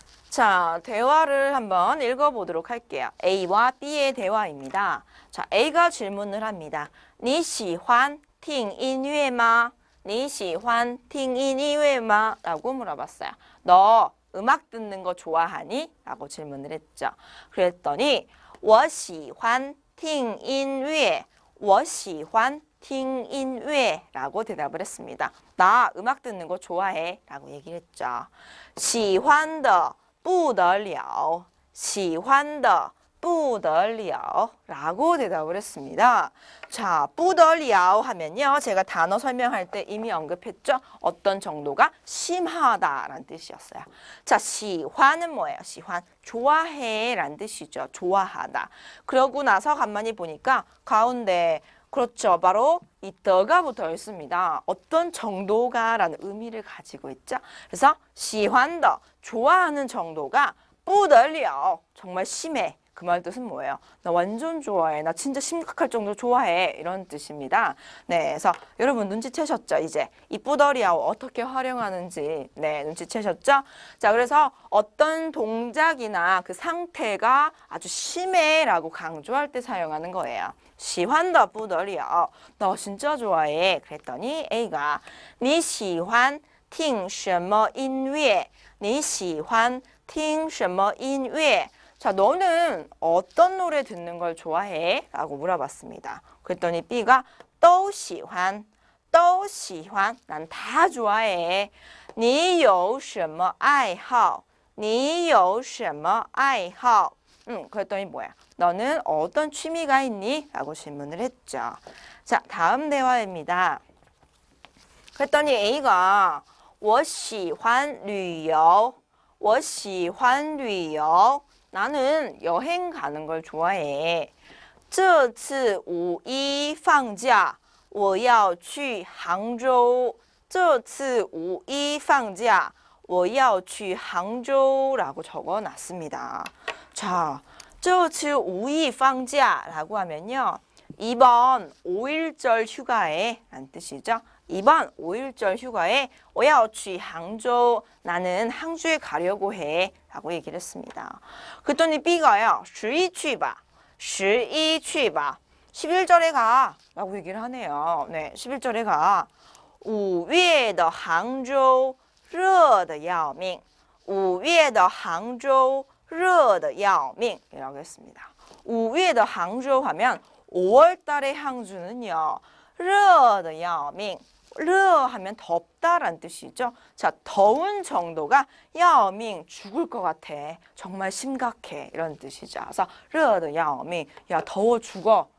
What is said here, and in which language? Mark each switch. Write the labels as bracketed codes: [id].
[ko] 자, 대화를 한번 읽어보도록 할게요. A와 B의 대화입니다. 자, A가 질문을 합니다. [zh] 你喜欢听音乐吗?你喜欢听音乐吗? [ko] 라고 물어봤어요. 너 음악 듣는 거 좋아하니? 라고 질문을 했죠. 그랬더니 [zh] 我喜欢听音乐,我喜欢听音乐 [ko] 라고 대답을 했습니다. 나 음악 듣는 거 좋아해 라고 얘기를 했죠. [zh] 喜欢的不得了,喜欢的不得了 [ko] 라고 대답을 했습니다. 자, 不得了 하면요. 제가 단어 설명할 때 이미 언급했죠. 어떤 정도가 심하다라는 뜻이었어요. 자, 喜欢은 뭐예요? 喜欢, 좋아해 라는 뜻이죠. 좋아하다. 그러고 나서 가만히 보니까 가운데 그렇죠. 바로 이 더가 붙어 있습니다. 어떤 정도가 라는 의미를 가지고 있죠. 그래서 喜欢的 좋아하는 정도가 不得了 정말 심해. 그 말 뜻은 뭐예요? 나 완전 좋아해. 나 진짜 심각할 정도로 좋아해. 이런 뜻입니다. 네, 그래서 여러분 눈치채셨죠? 이제 이 뿌더리아오 어떻게 활용하는지 네, 눈치채셨죠? 자, 그래서 어떤 동작이나 그 상태가 아주 심해라고 강조할 때 사용하는 거예요. [zh] 喜欢的不得了. [ko] 너 진짜 좋아해. 그랬더니 A가 [zh] 你喜欢听什么音乐? 你喜欢听什么音乐? [ko] 자, 너는 어떤 노래 듣는 걸 좋아해? 라고 물어봤습니다. 그랬더니 B가 [zh] 都喜欢, 都喜欢, [ko] 난 다 좋아해. [zh] 你有什么爱好?你有什么爱好? [ko] 그랬더니 뭐야? 너는 어떤 취미가 있니? 라고 질문을 했죠. 자, 다음 대화입니다. 그랬더니 A가 [zh] 我喜欢旅游,我喜欢旅游. [ko] 나는 여행 가는 걸 좋아해. [zh] 这次五一放假我要去杭州这次五一放假我要去杭州 [ko] 라고 적어놨습니다. 자, [zh] 这次五一放假 [ko] 라고 하면요. 이번 5일절 휴가에 라는 뜻이죠. 이번 5일절 휴가에 [zh] 我要去杭州 [ko] 나는 항주에 가려고 해 라고 얘기를 했습니다. 그랬더니 B가요. 11去吧 11去吧 11절에 가 라고 얘기를 하네요. 네, 11절에 가. [zh] 5月的杭州热得要命5月的杭州热得要命 [ko] 이라고 했습니다. [zh] 5月的杭州 [ko] 하면 5월 달의 항주는요. [zh] 热得要命 [ko] 热 하면 덥다라는 뜻이죠. 자, 더운 정도가 要命 죽을 것 같아. 정말 심각해. 이런 뜻이죠. 그래서 [zh] 热得要命 [ko] 야, 더워 죽어.